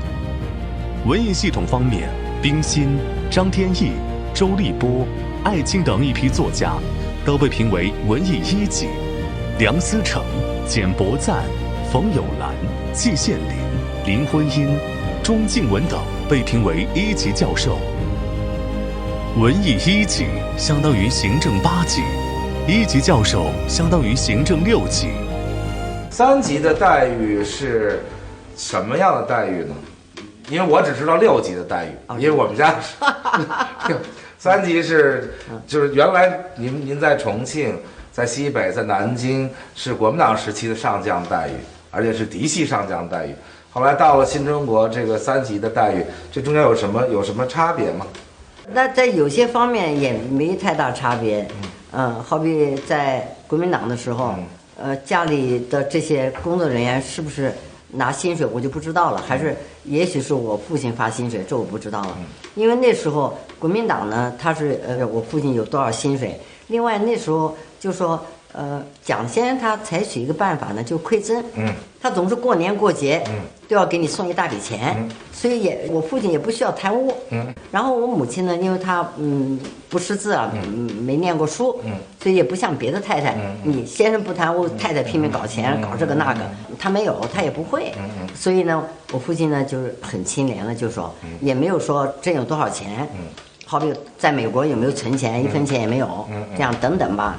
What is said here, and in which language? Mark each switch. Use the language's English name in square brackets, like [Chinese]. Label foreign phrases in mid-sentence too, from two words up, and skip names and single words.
[Chinese] 文藝系統方面，冰心、張天翼、周立波、艾青等一批作家都被評為文藝1級，梁思成、簡伯贊、馮友蘭、季羨林、林徽因、鐘敬文等被評為1級教授。文藝1級相當於行政8級。1級教授相當於行政6級。 3 級的待遇是什麼樣的待遇呢？因為我只知道6級的待遇，因為我們家是3級是就是原來您在重慶， 在西北，在南京是国民党时期的上将待遇，而且是嫡系上将待遇。后来到了新中國这個3級的待遇，這中間有什麼差別嗎？那在有些方面也沒太大差別。好比在國民黨的時候，家裡的這些工作人員是不是拿薪水我就不知道了，還是也許是我父親發薪水，這我不知道了。因為那時候國民黨呢，他是我父親有多少薪水，另外那時候就說蔣先生他採取一個辦法呢，就饋贈，他總是過年過節都要給你送一大筆錢，所以我父親也不需要貪污，然後我母親呢，因為她不識字啊，沒念過書，所以也不像別的太太，你先生不貪污，太太拼命搞錢，搞這個那個，他沒有，他也不會，所以呢，我父親呢就是很清廉的，就說也沒有說真有多少錢，好比在美國有沒有存錢，1分錢也沒有，這樣等等吧。